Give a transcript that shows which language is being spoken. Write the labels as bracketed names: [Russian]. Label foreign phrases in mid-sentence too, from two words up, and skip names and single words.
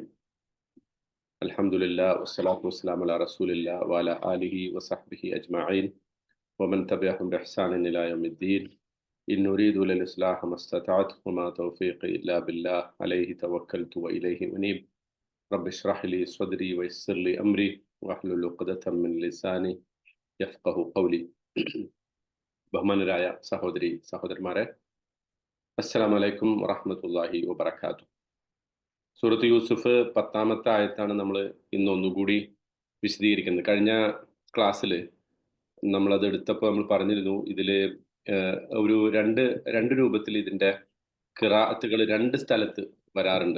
[Arabic] الحمد لله والصلاة والسلام على رسول الله وعلى آله وصحبه أجمعين ومن تبعهم بإحسان إلى يوم الدين. إن نريد للإصلاح ما استطعت وما توفيقي إلا بالله عليه توكلت وإليه أنيب. رب اشرح لي صدري ويسر لي أمري واحلل عقدة من لساني يفقهوا قولي. [Malayalam] ബഹുമാനരായ സഹോദരി സഹോദരന്മാരെ, [Arabic] السلام عليكم ورحمة الله وبركاته. [Malayalam] സൂറത്ത് യൂസുഫ് 10-ാമത്തെ ആയത്താണ് നമ്മൾ ഇന്ന് ഒന്നുകൂടി വിശദീകരിക്കുന്നത്. കഴിഞ്ഞ ക്ലാസ്സിൽ നമ്മളത് എടുത്തപ്പോൾ നമ്മൾ പറഞ്ഞിരുന്നു, ഇതിൽ ഒരു രണ്ട് രൂപത്തിൽ ഇതിൻ്റെ ഖിറാഅത്തുകൾ രണ്ട് സ്ഥലത്ത് വരാറുണ്ട്.